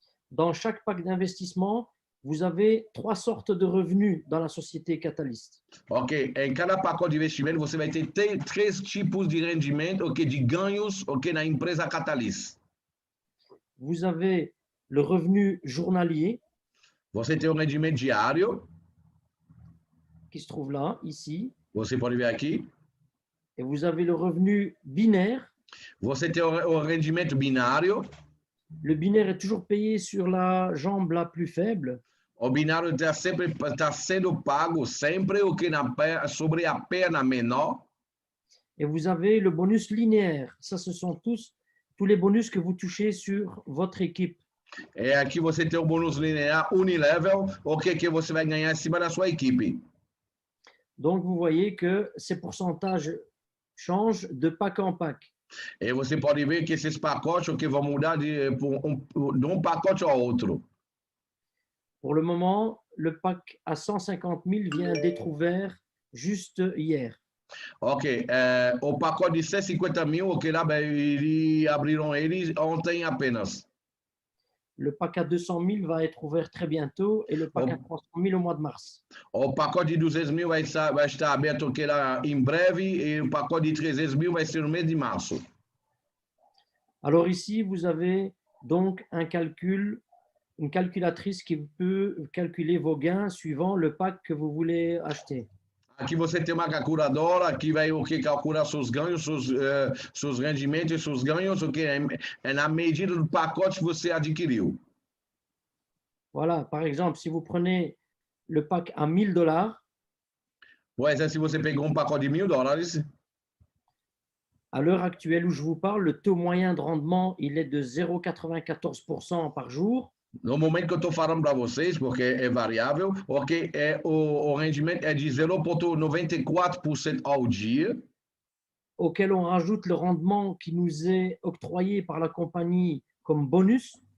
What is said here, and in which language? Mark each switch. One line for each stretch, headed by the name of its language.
French: Dans chaque pack d'investissement, vous avez 3 sortes de revenus dans la société Catalyst.
Portuguese: Ok, em cada pacote de investimento você vai ter 3 tipos de rendimento, ok, de ganhos, ok, na empresa Catalyst.
French: Vous avez le revenu journalier.
Portuguese: Você tem um rendimento diário.
French: Qui se trouve là, ici.
Portuguese: Você pode ver aqui.
French: Et vous avez le revenu binaire.
Portuguese: Você tem o rendimento binário.
French: Le binaire est toujours payé sur la jambe la plus faible.
Portuguese: O binário está sendo pago sempre o que sobre a perna menor.
French: Et vous avez le bonus linéaire. Ça, ce sont tous les bonus que vous touchez sur votre équipe.
Portuguese: É aqui você tem o bônus linear unilevel, o que você vai ganhar em cima da sua equipe.
French: Donc, vous voyez que ces pourcentages changent de pack en pack.
Portuguese: E você pode ver que esses pacotes vão mudar de um pacote ao outro.
French: Pour le moment, le pack à 150 000 vient d'être ouvert juste hier.
Portuguese: Ok, o pacote de 150 mil, ok, lá abriram eles ontem apenas.
French: Le pack à 200 000 va être ouvert très bientôt et le pack à 300 000 au mois de mars.
Portuguese: O pacote de 200 mil vai estar aberto aqui lá em breve e o pacote de 300 mil vai ser no mês de março.
French: Alors ici, vous avez donc un calcul une calculatrice qui peut calculer vos gains suivant le pack que vous voulez acheter.
Portuguese: Aqui você tem uma calculadora que vai o que calcular seus ganhos, seus rendimentos e seus ganhos, o que é na medida do pacote que você adquiriu.
French: Voilà, par exemple, si vous prenez le pack à 1 000 $,
Portuguese: Por exemplo, se você pegou um pacote de $1.000,
French: à l'heure actuelle où je vous parle, le taux moyen de rendement, il est de 0,94% par jour.
Portuguese: no momento que eu estou falando para vocês, porque é variável, ok, o rendimento é de 0,94% ao dia,
French: auquel on rajoute le rendement qui nous est octroyé par la compagnie comme bonus.